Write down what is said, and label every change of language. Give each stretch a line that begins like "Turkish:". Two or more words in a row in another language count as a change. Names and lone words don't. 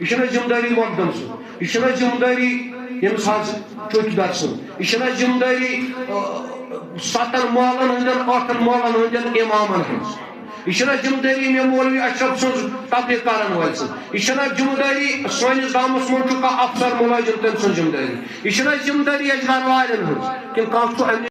Kashmiri: یہِ چھِنہٕ ذمہٕ دٲری مۄقدم سٕنٛز یہِ چھِنہٕ ذمہٕ دٲری ییٚمِس حظ چوکیدار سٕنٛز یہِ چھِنہٕ ذمہٕ دٲری 7 محلن ہٕنٛدٮ۪ن 8 محلن ہٕنٛدٮ۪ن اِمامن ہٕنٛز یہ چھنا ذمہ داری مے مولوی اشرف سن تبلیغ کرن وول سن یہ چھنا ذمہ داری سٲنِس گامس منٛز چھُ کانٛہہ افسر مُلٲزِم تٔمۍ سٕنٛز ذمہ داری یہ چھنا ذمہ داری اجران والٮ۪ن ہٕنٛز کِنہٕ کانٛہہ چھُ